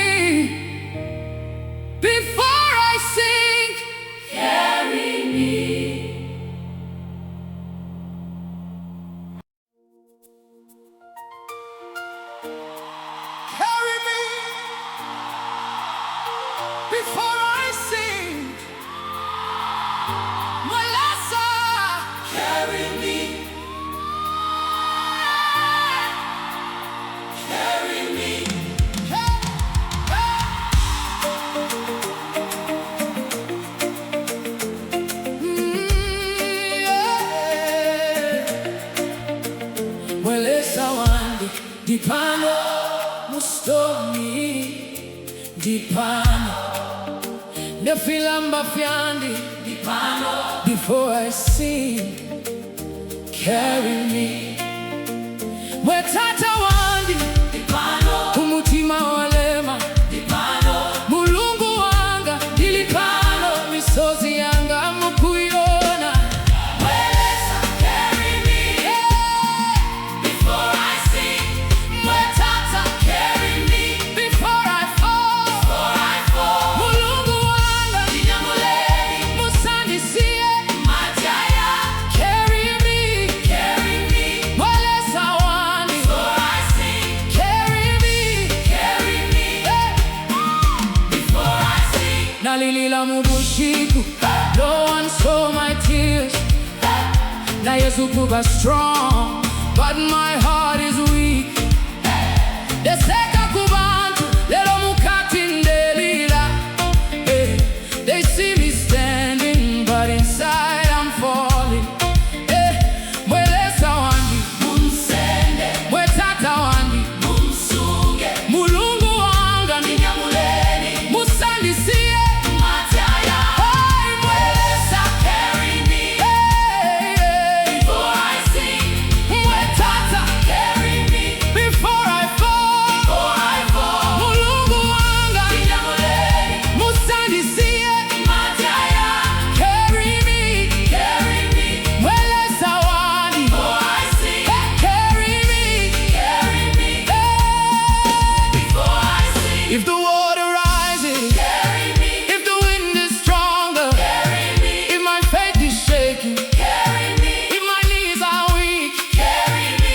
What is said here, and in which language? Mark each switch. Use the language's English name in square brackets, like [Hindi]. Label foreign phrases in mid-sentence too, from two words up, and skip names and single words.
[English] Before I sink, carry me. Carry me before I sink. [Bemba] Mwe Lesa, [English] carry me. Carry me. [Bemba] Mwe Lesa wandi, dipano mustomi, dipano nefilamba fyandi, dipano. [English] Before I sink, carry me. [Bemba] Mwetata wandi, dipano. Umutima walema, dipano. [Nyanja] Mulungu wanga, dilipano. Misozi yanga mukuyona. [Bemba] Mwe Lesa, [English] carry me. Before I sink. Mwetata, carry me. Before I fall. [Nyanja] Mulungu wanga, vinyamuleni. Musandisiye, mataya. [English] Carry me. [Bemba] Mwe Lesa wandi, [English] before I sink. Carry me. Before I sink. [Bemba] Nalilila mubushiku, [English] no one saw my tears. [Bemba] Na Yesu kuba [English] strong, but my heart is weak. [Bemba] Deseka kubantu, lelo mukati ndelila. [English] They see me standing, but inside I'm falling. [Bemba] Mwe Lesa wandi, munsende. Mwetata wandi, munsunge. [Nyanja] Mulungu wanga, vinyamuleni. Musandisiye, mataya. [Bemba] Mwe Lesa, [English] carry me. Before I sink. Mwetata, carry me. Before I fall. [Nyanja] Mulungu wanga, vinyamuleni. Musandisiye, mataya. [English] Carry me. [Bemba] Mwe Lesa wandi, [English] before I sink. Carry me. Before I sink. If the water rises, carry me. If the wind is stronger, carry me. If my faith is shaking, carry me. If my knees are weak, carry me.